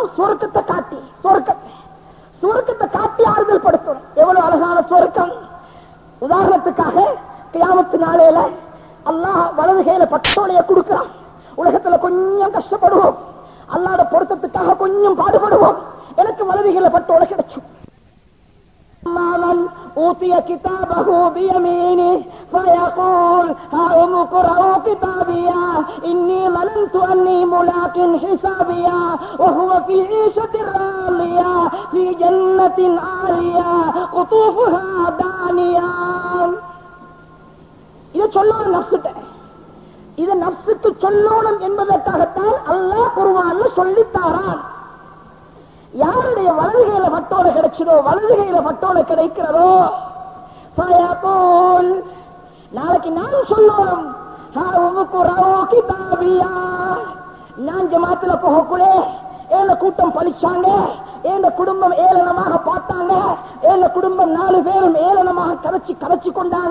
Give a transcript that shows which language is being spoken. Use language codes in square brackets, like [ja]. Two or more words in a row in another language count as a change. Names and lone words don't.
[ta] சுவர்க்கத்தை காட்டி ஆறுதல் படுத்தணும். எவ்வளவு அழகான சுவர்க்கம்! உதாரணத்துக்காக கியாமத்து நாளையில அல்லாஹ் வலது கையில பட்டோலைய கொடுக்கிறான். உலகத்துல கொஞ்சம் கஷ்டப்படுவோம், அல்லாஹ்வுடைய பொருத்தத்துக்காக கொஞ்சம் பாடுபடுவோம், எனக்கு வலது கையில பட்டோலை கிடைக்கும். [ar] من أوتي كتابه بيمينه فيقول هاؤم اقرءوا كتابيا إني ظننت أني ملاق حسابيا وهو في عيشة راضية في جنة عالية قطوفها دانية. [ta] இதை சொல்லணும் நஃப்ஸுக்கு. இதை நஃப்ஸுக்கு சொல்லணும் என்பதற்காகத்தான் அல்லாஹ் குர்ஆன்ல சொல்லித்தாரான். யாருடைய வலதுகையில பட்டோலை கிடைச்சதோ, வலதுகையில பட்டோலை கிடைக்கிறதோ, நாளைக்கு நான் சொல்லணும், நான் ஜமாத்துல போகக்கூடே ஏன கூட்டம் பழிச்சாங்க, ஏன குடும்பம் ஏளனமாக பார்த்தாங்க, ஏன குடும்பம் 4 பேரும் ஏளனமாக கரைச்சி கொண்டாங்க.